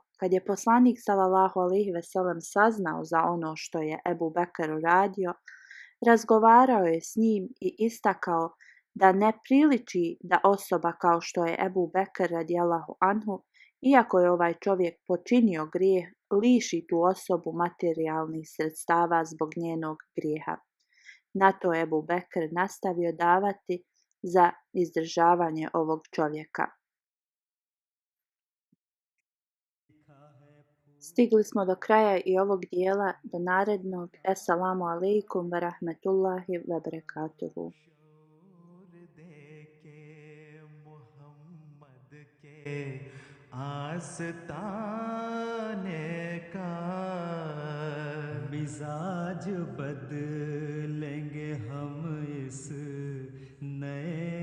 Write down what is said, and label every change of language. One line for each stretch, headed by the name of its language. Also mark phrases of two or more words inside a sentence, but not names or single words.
Bosnian: Kad je poslanik
Arabic: صلى الله عليه وسلم
Bosnian: saznao za ono što je Ebu Bekr uradio, razgovarao je s njim i istakao da ne priliči da osoba kao što je Ebu Bekr
Arabic: رضي الله عنه,
Bosnian: iako je ovaj čovjek počinio grijeh, liši tu osobu materijalnih sredstava zbog njenog grijeha. Na to je Ebu Bekr nastavio davati za izdržavanje ovog čovjeka. Stigli smo do kraja i ovog dijela, do narednog.
Arabic: السلام عليكم ورحمة الله وبركاته.
Hindi: आस्ताने का मिजाज बदलेंगे हम इस नए